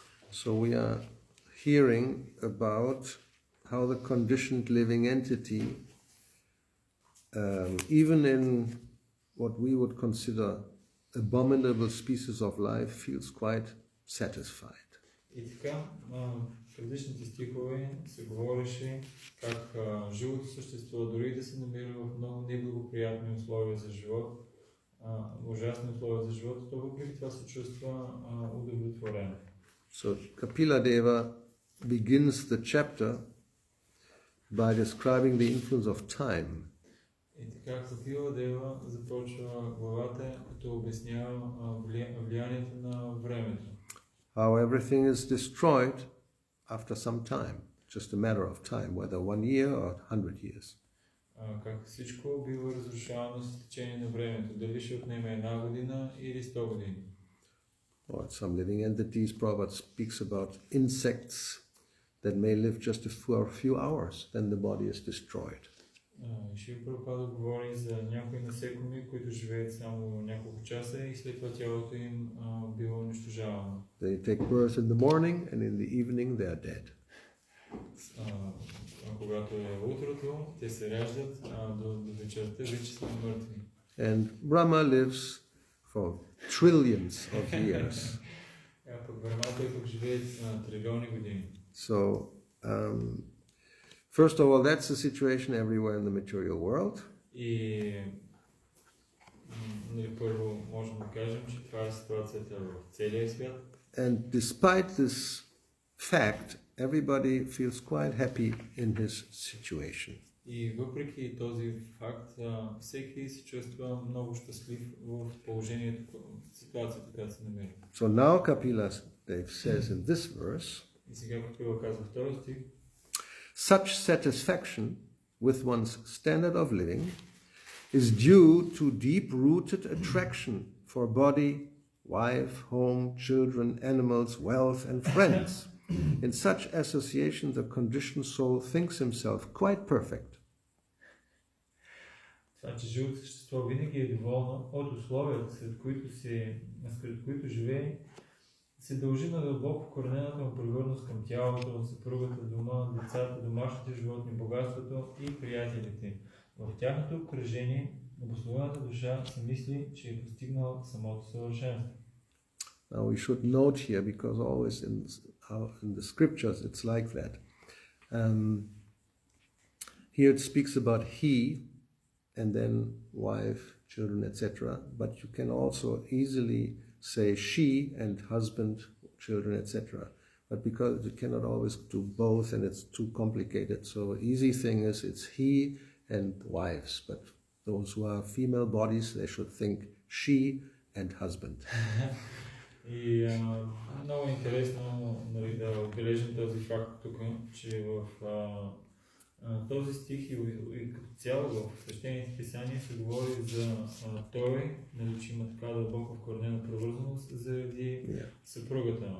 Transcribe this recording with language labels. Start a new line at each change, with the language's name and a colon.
English: So we are hearing about how the conditioned living entity, even in what we would consider abominable species of life, feels quite satisfied.
Bulgarian: И така, в предишните стихове се говореше как живото същество, дори да се намира в много неблагоприятни условия за живот, ужасни условия за живот, то въпреки това се чувства удовлетворено.
English: So Kapila Deva begins the chapter by describing the influence of time.
Bulgarian: И така Капила Дева започва главата, като обяснява влиянието на времето.
English: How everything is destroyed after some time, just a matter of time, whether 1 year or 100 years.
Bulgarian: Как всичко бива разрушавано с течение на времето, дали ще отнеме 1 година или 100 години.
English: Or some living entities, Prabhupada speaks about insects that may live just for a few hours, then the body is destroyed.
Bulgarian: Шива Прабхупада говори за някои насекоми, които живеят само няколко часа и след това тялото им било унищожавано.
English: They take birth in the morning and in the evening they are dead.
Bulgarian: Когато е утрото, те се раждат, до вечерта вече са мъртви.
English: And Brahma lives for trillions of years.
Bulgarian: Пък времето пък живее трилиони години.
English: So, first of all, that's the situation everywhere in the material world.
Bulgarian: И първо можем да кажем, че това е ситуацията в целия свят.
English: And despite this fact, everybody feels quite happy in his situation.
Bulgarian: И въпреки този факт, всеки се чувства много щастлив в положението, в ситуацията, която се намира.
English: So now Kapila says in this verse,
Bulgarian: И сега Капила казва в този стих,
English: such satisfaction with one's standard of living is due to deep-rooted attraction for body, wife, home, children, animals, wealth, and friends. In such association, the conditioned soul thinks himself quite perfect.
Bulgarian: това, че живото същество винаги е доволно от условията, сред които живее, се дължи на дълбоко вкоренената му привързаност към тялото, съпругата, дома, децата, домашните животни, богатството и приятелите. В тяхното обкръжение обусловената душа се мисли, че е постигнала самото съвършенство.
English: Now we should note here, because always in the scriptures it's like that. Here it speaks about he, and then wife, children, etc. But you can also easily say she and husband, children, etc. But because you cannot always do both and it's too complicated, so easy thing is it's he and wives. But those who are female bodies, they should think she and husband.
Bulgarian: И много интересно да отбележим този факт тук, че в този стих и като цяло в свещените писания се говори за той, че има така дълбоко вкоренена привързаност заради съпругата.